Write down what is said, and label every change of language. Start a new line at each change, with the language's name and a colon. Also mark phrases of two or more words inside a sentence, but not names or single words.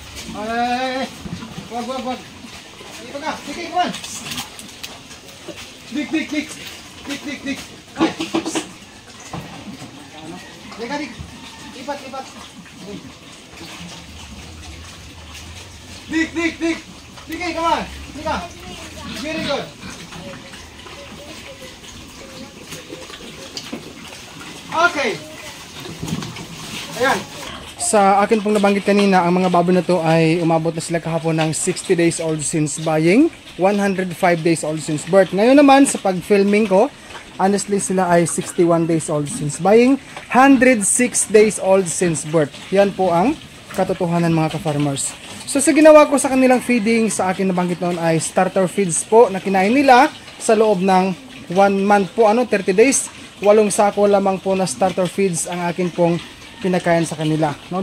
Filipino: Ay, wag. Ito ka, sige,
English: come on.
Filipino: Dik. Ay. Lika, dik. Lipat. Dik. Sige,
English: come on. Lika. Very good.
Filipino: Okay. Ayan. Sa akin pong nabanggit kanina, ang mga baboy na to ay umabot na sila kahapon ng 60
English: days old since buying,
Filipino: 105
English: days old since birth.
Filipino: Ngayon naman, sa pag-filming ko, honestly sila ay 61
English: days old since buying,
Filipino: 106
English: days old since birth.
Filipino: Yan po ang katotohanan mga ka-farmers. So sa ginawa ko sa kanilang feeding, sa akin nabanggit noon ay
English: starter feeds
Filipino: po na kinain nila sa loob ng 1 month po, 30 days. 8 sako lamang po na
English: starter feeds
Filipino: ang akin pong pinakain sa kanila, no?